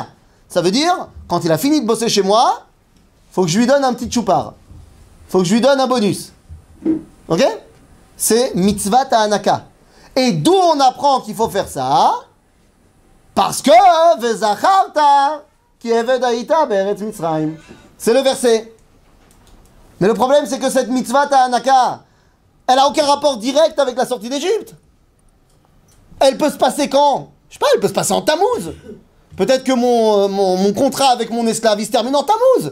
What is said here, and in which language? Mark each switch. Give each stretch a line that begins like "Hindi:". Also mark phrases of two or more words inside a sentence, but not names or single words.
French: Ça veut dire, quand il a fini de bosser chez moi, faut que je lui donne un petit choupar. Faut que je lui donne un bonus. Ok? C'est
Hebrew: מצוות הענקה.
French: Et d'où on apprend qu'il faut faire ça? Parce que
Hebrew: וזכרת כי עבד היית בארץ מצרים.
French: C'est le verset. Mais le problème, c'est que cette
Hebrew: מצוות הענקה,
French: elle n'a aucun rapport direct avec la sortie d'Égypte. Elle peut se passer quand? Je sais pas, elle peut se passer en Tammuz. Peut-être que mon contrat avec mon esclave, il se termine en Tammuz.